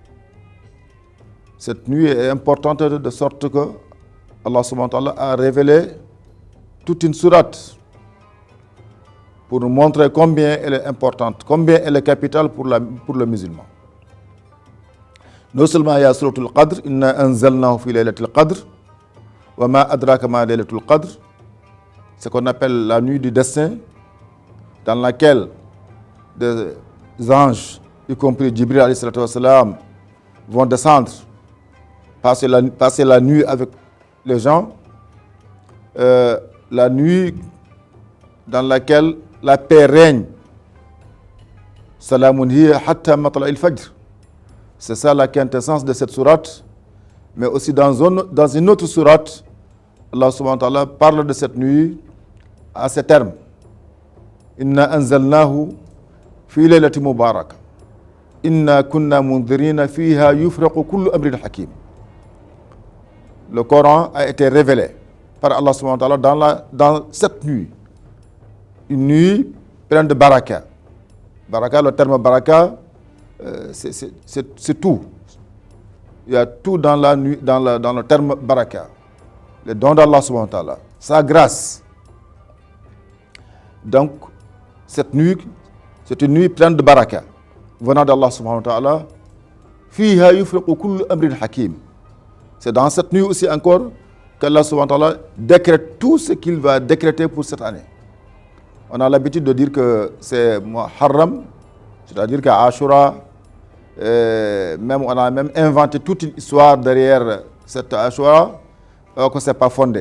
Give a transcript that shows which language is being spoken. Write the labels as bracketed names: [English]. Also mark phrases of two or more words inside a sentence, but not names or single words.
[French] Cette nuit est importante de sorte que [Arabic] الله سبحانه وتعالى [French] a révélé toute une sourate pour nous montrer combien elle est importante, combien elle est capitale pour le musulman. Non seulement il y a [Arabic] سورة القدر إنا أنزلناه في ليلة القدر وما أدراك ما ليلة القدر, [French] ce qu'on appelle la nuit du destin, dans laquelle des anges, y compris Jibril [Arabic] عليه الصلاة والسلام, [French] vont descendre, passer la nuit avec les gens, la nuit dans laquelle la paix règne. [Arabic] سلام هي حتى مطلع الفجر. [French] C'est ça la quintessence de cette sourate. Mais aussi dans une autre sourate, [Arabic] الله سبحانه وتعالى [French] parle de cette nuit à ces termes. [Arabic] إنا أنزلناه في ليلة مباركة. إنا كنا منذرين فيها يفرق كل أمر حكيم. [French] Le Coran a été révélé par [Arabic] الله سبحانه وتعالى [French] dans cette nuit. Une nuit pleine de baraka. Baraka, le terme baraka, c'est tout. Il y a tout dans la nuit, dans le terme baraka. Les dons d' [Arabic] الله سبحانه وتعالى, [French] sa grâce. Donc, cette nuit, c'est une nuit pleine de baraka, venant d' [Arabic] الله سبحانه وتعالى. فيها يفرق كل أمر حكيم. [French] C'est dans cette nuit aussi encore qu' [Arabic] الله سبحانه وتعالى [French] décrète tout ce qu'il va décréter pour cette année. On a l'habitude de dire que c'est Muharram, c'est-à-dire qu'à Ashura, on a même inventé toute une histoire derrière cette Ashura, alors que ce n'est pas fondé.